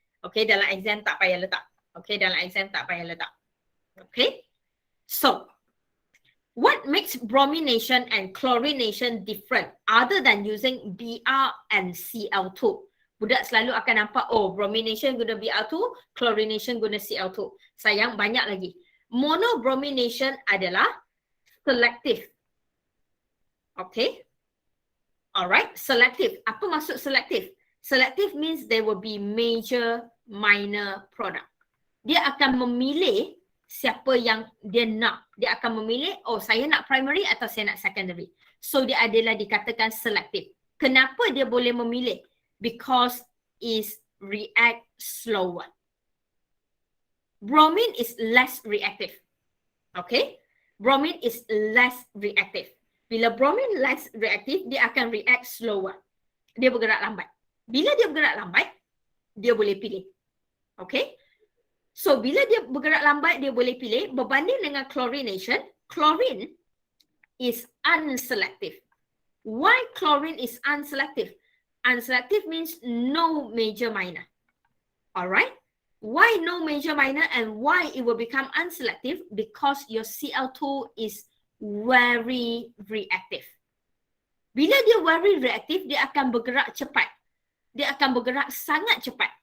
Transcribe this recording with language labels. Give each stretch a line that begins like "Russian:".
Malay: Okay, dalam exam tak payah letak. Okay, dalam exam tak payah letak.
English: Okay, so what makes bromination and chlorination different other than using Br and Cl2?
Malay: Budak selalu akan nampak, oh, bromination guna Br2, chlorination guna Cl2. Sayang, banyak lagi. Monobromination adalah selective.
English: Okay. Alright, selective.
Malay: Apa maksud selective?
English: Selective means there will be major, minor product.
Malay: Dia akan memilih siapa yang dia nak. Dia akan memilih, oh, saya nak primary atau saya nak secondary. So, dia adalah dikatakan selective. Kenapa dia boleh memilih?
English: Because it react slower. Bromine is less reactive. Okay? Bromine is less reactive.
Malay: Bila bromine
English: less reactive,
Malay: dia akan
English: react slower.
Malay: Dia bergerak lambat. Bila dia bergerak lambat, dia boleh pilih. Okay? So, bila dia bergerak lambat, dia boleh pilih. Berbanding dengan chlorination,
English: chlorine is unselective. Why chlorine is unselective? Unselective means no major minor. Alright? Why no major minor and why it will become unselective? Because your Cl2 is very reactive.
Malay: Bila dia
English: very reactive,
Malay: dia akan bergerak cepat. Dia akan bergerak sangat cepat.